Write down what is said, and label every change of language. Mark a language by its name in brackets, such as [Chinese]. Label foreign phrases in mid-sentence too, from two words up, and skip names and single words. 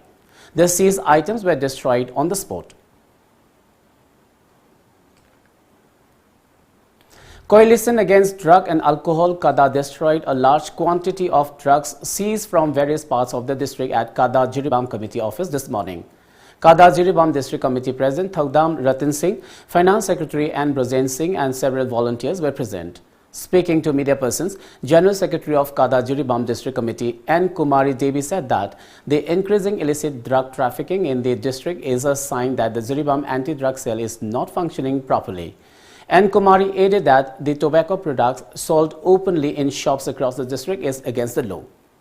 [English] The seized items were destroyed on the spot. Coalition Against Drug and Alcohol Kada destroyed a large quantity of drugs seized from various parts of the district at Kada Jiribam Committee office this morning. Kada Jiribam District Committee President Thagdam Ratin Singh, Finance Secretary N. Brazen Singh and several volunteers were present. Speaking to media persons, General Secretary of Kada Jiribam District Committee N. Kumari Devi said that the increasing illicit drug trafficking in the district is a sign that the Jiribam anti-drug cell is not functioning properly. And Kumari added that the tobacco products sold openly in shops across the district is against the law.